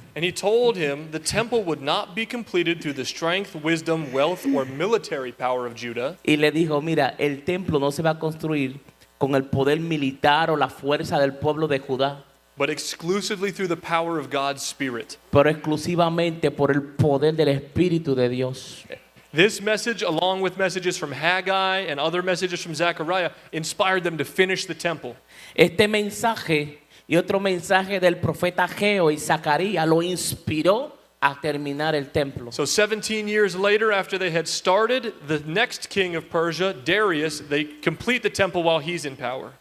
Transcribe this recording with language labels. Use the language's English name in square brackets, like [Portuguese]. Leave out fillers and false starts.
[English] and he told him the temple would not be completed through the strength, wisdom, wealth, or military power of Judah. [Spanish] Y le dijo, mira, el templo no se va a construir con el poder militar o la fuerza del pueblo de Judá. [English] but exclusively through the power of God's Spirit. [Spanish] pero exclusivamente por el poder del Espíritu de Dios. [English] This message, along with messages from Haggai and other messages from Zechariah, inspired them to finish the temple. [Spanish] Este mensaje y otro mensaje del profeta Ageo y Zacarías lo inspiró a terminar el templo. [English] So 17 years later, after they had started, the next king of Persia, Darius, they complete the temple while he's in power.